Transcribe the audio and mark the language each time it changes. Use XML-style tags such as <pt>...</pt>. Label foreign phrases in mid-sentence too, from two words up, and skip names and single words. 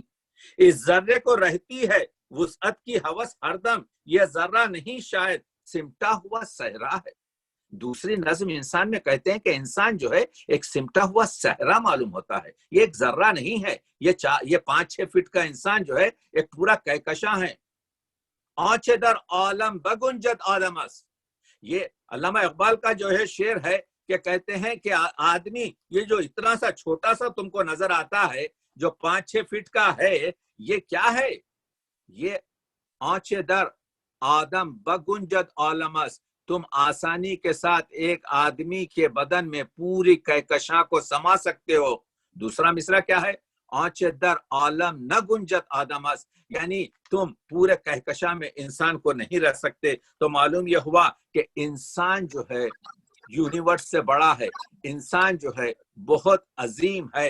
<ur>اس ذرے کو رہتی ہے وسعت کی ہوس ہر دم, یہ ذرہ نہیں شاید سمٹا ہوا صحرا ہے. دوسری نظم انسان میں کہتے ہیں کہ انسان جو ہے ایک سمٹا ہوا صحرا معلوم ہوتا ہے, یہ ایک ذرہ نہیں ہے. یہ 5-6 فٹ کا انسان جو ہے ایک پورا کہکشاں ہے.</ur> <fa>آنچ در عالم بگنجد آدمس,</fa> <ur>یہ علامہ اقبال کا جو ہے شعر ہے کہ کہتے ہیں کہ آدمی یہ جو اتنا سا چھوٹا سا تم کو نظر آتا ہے جو 5-6 فٹ کا ہے, یہ کیا ہے؟</ur> <fa>یہ آنچ در آدم بگنجد عالمس,</fa> <ur>تم آسانی کے ساتھ ایک آدمی کے بدن میں پوری کہکشاں کو سما سکتے ہو. دوسرا مصرع کیا ہے؟</ur> <fa>آنچ در عالم نہ گنجت آدمس,</fa> <ur>یعنی تم پورے کہکشاں میں انسان کو نہیں رکھ سکتے. تو معلوم یہ ہوا کہ انسان جو ہے یونیورس سے بڑا ہے, انسان جو ہے بہت عظیم ہے.</ur>